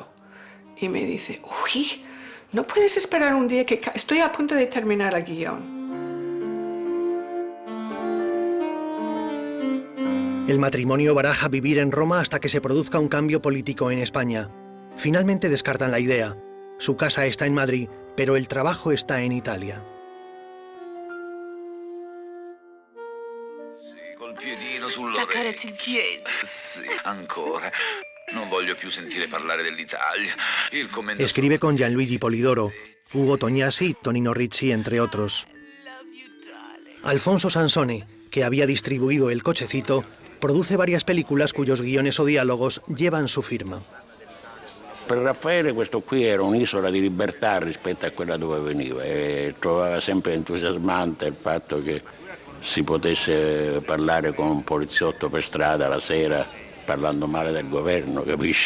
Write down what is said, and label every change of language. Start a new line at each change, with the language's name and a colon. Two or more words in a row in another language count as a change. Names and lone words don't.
Spanish: Y me dice, uy, ¿no puedes esperar un día que estoy a punto de terminar el guión? El matrimonio baraja vivir en Roma hasta que se produzca un cambio político en España. Finalmente descartan la idea. Su casa está en Madrid, pero el trabajo está en Italia.
Italian: Col piedino sull'orecchio. Il piede. Sì, ancora. Non voglio più sentire parlare dell'Italia. Il commento...
Spanish: Escribe con Gianluigi Polidoro, Ugo Tognazzi y Tonino Ricci, entre otros. Alfonso Sansone, que había distribuido El Cochecito, produce varias películas cuyos guiones o diálogos llevan su firma.
Italian: Per Raffaele questo qui era un'isola di libertà rispetto a quella dove veniva e trovava sempre entusiasmante il fatto che si potesse parlare con un poliziotto per strada la sera parlando male del governo, capisci?